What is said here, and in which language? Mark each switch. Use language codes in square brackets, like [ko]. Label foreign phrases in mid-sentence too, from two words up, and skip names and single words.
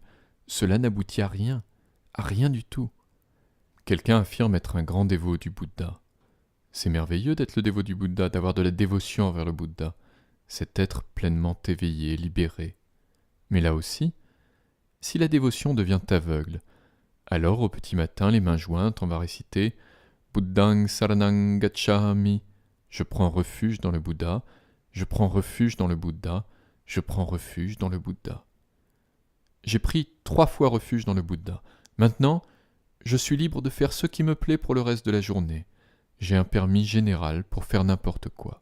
[fr] Cela n'aboutit à rien du tout. Quelqu'un affirme être un grand dévot du Bouddha. C'est merveilleux d'être le dévot du Bouddha, d'avoir de la dévotion envers le Bouddha. C'est être pleinement éveillé, libéré. Mais là aussi, si la dévotion devient aveugle, alors au petit matin, les mains jointes, on va réciter « [pi] Buddhang saranang gacchami [fr] » Je prends refuge dans le Bouddha, je prends refuge dans le Bouddha, je prends refuge dans le Bouddha. J'ai pris 3 fois refuge dans le Bouddha. Maintenant, je suis libre de faire ce qui me plaît pour le reste de la journée. J'ai un permis général pour faire n'importe quoi.